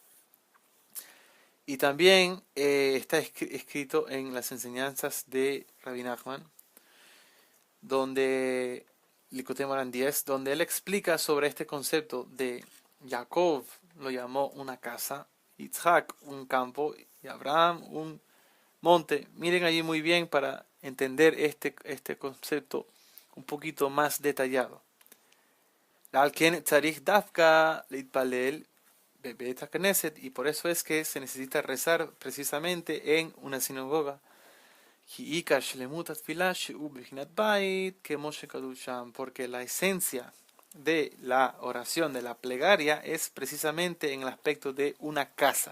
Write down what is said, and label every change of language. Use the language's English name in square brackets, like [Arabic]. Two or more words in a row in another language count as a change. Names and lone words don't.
[Spanish] Y también está escrito en las enseñanzas de Rabbi Nachman, donde Likutei Moharan 10, donde él explica sobre este concepto de Jacob lo llamó una casa, Yitzhak un campo y Abraham un monte. Miren allí muy bien para entender este concepto un poquito más detallado. [Hebrew] על כן צריך דווקא להתפלל בבית הכנסת, [Spanish] y por eso es que se necesita rezar precisamente en una sinagoga. Porque la esencia de la oración, de la plegaria, es precisamente en el aspecto de una casa.